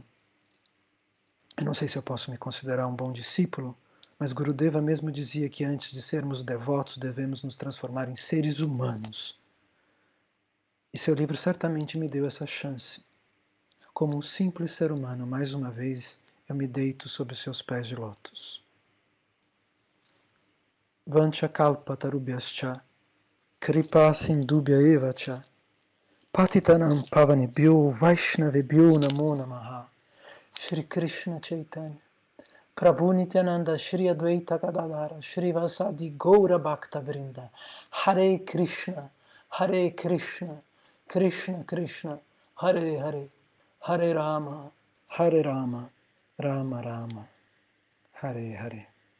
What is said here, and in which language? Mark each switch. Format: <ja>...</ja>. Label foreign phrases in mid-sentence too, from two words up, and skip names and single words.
<pt>Eu não sei se eu posso me considerar um bom discípulo, mas Gurudeva mesmo dizia que antes de sermos devotos devemos nos transformar em seres humanos. E seu livro certamente me deu essa chance. Como um simples ser humano, mais uma vez, eu me deito sob os seus pés de lótus.</pt> <sa>Vancha kalpa tarubhyascha, kripa sindubhya eva cha, patitanam pavanebhyo vaishnavebhyo namo namaha. Shri Krishna Chaitanya, Prabhu Nityananda, Shri Advaita Gadadara, Shri Vasadi Gaura Bhakta Vrinda, Hare Krishna, Krishna Krishna, Hare Hare, Hare Rama, Rama Rama, Hare Hare.</sa>